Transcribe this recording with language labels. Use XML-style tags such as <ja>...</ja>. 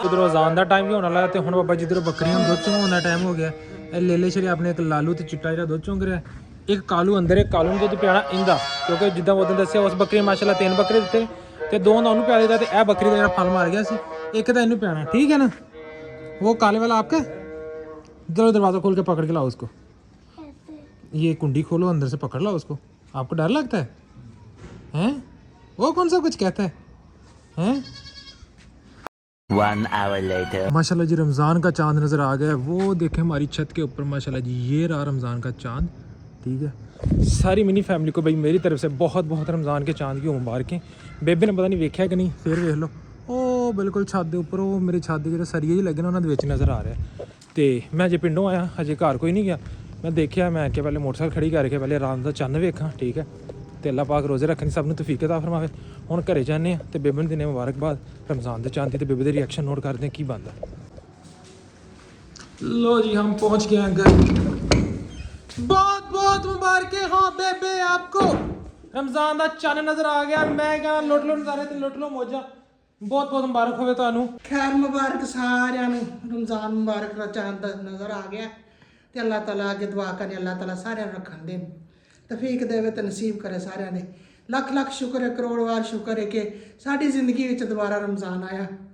<pa>ਉਧਰੋਂ ਅਜ਼ਾਨ ਦਾ ਟਾਈਮ ਵੀ ਹੋਣ ਵਾਲਾ ਤੇ ਹੁਣ ਬਾਬਾ ਜੀ ਇਧਰੋਂ ਬੱਕਰੀਆਂ ਨੂੰ ਦੁੱਧ ਚੋਣ ਦਾ ਟਾਈਮ ਹੋ ਗਿਆ। ਇਹ ਲੇਲੇ ਸ਼ਰੇ ਆਪਣੇ ਇੱਕ ਲਾਲੂ ਤੇ ਚਿੱਟਾ ਜਿਹੜਾ ਦੁੱਧ ਚੋਂਗ ਰਿਹਾ, ਇੱਕ ਕਾਲੂ ਅੰਦਰ, ਇੱਕ ਕਾਲੂ ਨੂੰ ਦੁੱਧ ਪਿਆਣਾ ਇੰਦਾ, ਕਿਉਂਕਿ ਜਿੱਦਾਂ ਉਹ ਦਿਨ ਦੱਸਿਆ ਉਸ ਬੱਕਰੀ ਮਾਸ਼ਾਅੱਲਾ 3 ਬੱਕਰੇ ਦਿੱਤੇ ਤੇ 2 ਉਹਨੂੰ ਪਿਆ ਦਿੱਤਾ ਤੇ ਇਹ ਬੱਕਰੀ ਦਾ ਜਿਹੜਾ ਫਲ ਮਾਰ ਗਿਆ ਸੀ, ਇੱਕ ਤਾਂ ਇਹਨੂੰ ਪਿਆਣਾ। ਠੀਕ ਹੈ ਨਾ?</pa> <hi>वो काले वाला आपका? जरा दरवाज़ा खोल के पकड़ के लाओ उसको। ये कुंडी खोलो, अंदर से पकड़ लाओ उसको। आपको डर लगता है हैं? वो कौन सा कुछ कहता है हैं?</hi> <en>1 hour later.</en> <hi>माशाल्लाह जी रमज़ान का चांद नज़र आ गया है। वो देखें हमारी छत के ऊपर माशाल्लाह जी, ये रहा रमज़ान का चांद। ठीक है, सारी मिनी फैमिली को भाई मेरी तरफ से बहुत बहुत रमज़ान के चांद की मुबारकें।</hi> <pa>बेबे ने पता नहीं वेख्या कि नहीं, फिर वेख लो ਉਹ ਬਿਲਕੁਲ ਛੱਤ ਦੇ ਉੱਪਰ, ਉਹ ਮੇਰੇ ਛੱਤ ਦੇ ਜਿਹੜੇ ਸਰੀਏ ਜਿਹੇ ਲੱਗੇ ਨੇ ਉਹਨਾਂ ਦੇ ਵਿੱਚ ਨਜ਼ਰ ਆ ਰਿਹਾ। ਤੇ ਮੈਂ ਅਜੇ ਪਿੰਡੋਂ ਆਇਆ, ਹਜੇ ਘਰ ਕੋਈ ਨਹੀਂ ਗਿਆ। ਮੈਂ ਦੇਖਿਆ, ਮੈਂ ਕਿ ਪਹਿਲੇ ਮੋਟਰਸਾਈਕਲ ਖੜੀ ਕਰਕੇ ਪਹਿਲੇ ਰਾਤ ਦਾ ਚੰਨ ਵੇਖਾਂ। ਠੀਕ ਹੈ, ਤੇ ਅੱਲਾਹ ਪਾਕ ਰੋਜ਼ੇ ਰੱਖਣੀ ਸਭ ਨੂੰ ਤੌਫੀਕ ਅਤਾ ਫਰਮਾਵੇ। ਹੁਣ ਘਰੇ ਜਾਂਦੇ ਆ ਤੇ ਬੇਬੇ ਨੂੰ ਦਿਨੇ ਮੁਬਾਰਕਬਾਦ ਰਮਜ਼ਾਨ ਦੇ ਚਾਂਦ ਦੀ, ਤੇ ਬੇਬੇ ਦੇ ਰਿਐਕਸ਼ਨ ਨੋਟ ਕਰਦੇ ਆ ਕੀ ਬਣਦਾ।</pa> <hi>लो जी हम पहुंच गए हैं घर। बहुत बहुत मुबारकें हो बेबे आपको, रमजान</hi> <pa>ਦਾ ਚੰਨ ਨਜ਼ਰ ਆ ਗਿਆ। ਮੈਂ ਕਹਿੰਦਾ ਲੁੱਟ ਲੋ ਨਜ਼ਾਰੇ ਤੇ ਲੁੱਟ ਲੋ ਮੌਜਾਂ। ਬਹੁਤ ਬਹੁਤ ਮੁਬਾਰਕ ਹੋਵੇ ਤੁਹਾਨੂੰ। ਖੈਰ ਮੁਬਾਰਕ ਸਾਰਿਆਂ ਨੂੰ, ਰਮਜ਼ਾਨ ਮੁਬਾਰਕ ਦਾ ਚੰਦ ਨਜ਼ਰ ਆ ਗਿਆ ਤੇ ਅੱਲਾਹ ਤਾਲਾ ਅੱਗੇ ਦੁਆ ਕਰੇ, ਅੱਲਾਹ ਤਾਲਾ ਸਾਰਿਆਂ ਨੂੰ ਰੱਖਣ ਦੇ, ਤੌਫੀਕ ਦੇਵੇ ਤੇ ਨਸੀਬ ਕਰੇ ਸਾਰਿਆਂ ਦੇ। ਲੱਖ ਲੱਖ ਸ਼ੁਕਰ ਹੈ, ਕਰੋੜਵਾਰ ਸ਼ੁਕਰ ਹੈ ਕਿ ਸਾਡੀ ਜ਼ਿੰਦਗੀ ਵਿੱਚ ਦੁਬਾਰਾ ਰਮਜ਼ਾਨ ਆਇਆ।</pa>